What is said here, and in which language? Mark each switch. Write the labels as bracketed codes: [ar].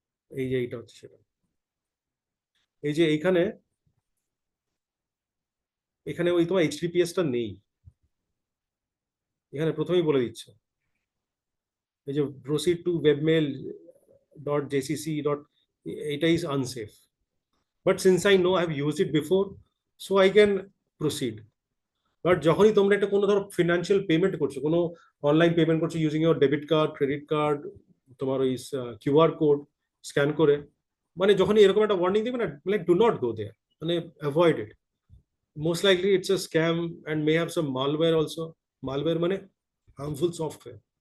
[bn] এই যে এইটা হচ্ছে সেটা, এই যে এইখানে এখানে ওই তোমার এইচটিটিপিএসটা নেই, এখানে প্রথমেই বলে দিচ্ছে এই যে [en] proceed to webmail.jcc. এটা is unsafe, but since I know I have used it before, so I can proceed. [bn] But যখনই তোমরা একটা কোনো ধরো ফিনান্সিয়াল পেমেন্ট করছো, কোনো অনলাইন পেমেন্ট করছো [en] using your debit card, [bn] credit card, তোমার ওই কিউআর কোড স্ক্যান করে, মানে যখনই এরকম একটা ওয়ার্নিং দিবে না, [en] like do not go there, [bn] মানে avoid it. [en] Most likely it's a scam and may have some malware also. Malware মানে harmful software.